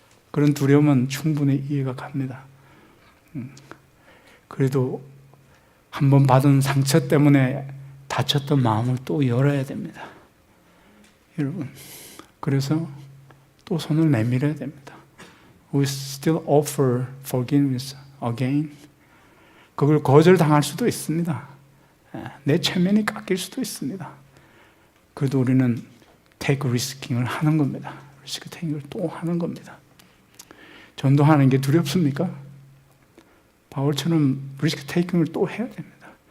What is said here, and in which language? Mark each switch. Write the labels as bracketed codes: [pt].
[ko] 그런 두려움은 충분히 이해가 갑니다. 그래도 한번 받은 상처 때문에 다쳤던 마음을 또 열어야 됩니다. 여러분, 그래서 또 손을 내밀어야 됩니다. [en] We still offer forgiveness again. [ko] 그걸 거절당할 수도 있습니다. 내 체면이 깎일 수도 있습니다. 그래도 우리는 take risking을 하는 겁니다. 리스크 테이킹을 또 하는 겁니다. 전도하는 게 두렵습니까? 바울처럼 리스크 테이킹을 또 해야 됩니다.